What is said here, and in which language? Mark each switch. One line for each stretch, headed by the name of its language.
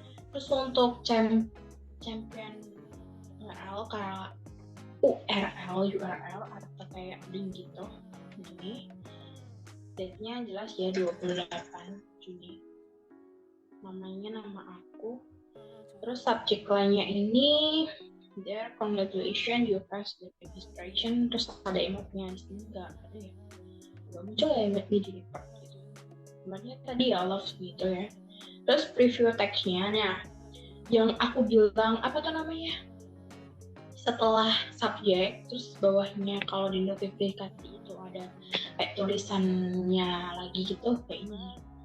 Indonesian: Terus untuk champion URL kayak URL atau kayak link gitu, ini date-nya jelas ya 28 Juni, namanya nama aku. Terus subject line-nya ini
English: there, congratulations, you passed the registration.
Indonesian: Terus ada emotnya di sini nggak ada ya? Nggak muncul ya emotnya di report gitu. Sebenarnya tadi ya love gitu ya. Terus preview text-nya, nah yang aku bilang apa tuh namanya? Setelah subjek, terus bawahnya kalau di notifikasi itu ada kayak tulisannya lagi gitu kayak ini.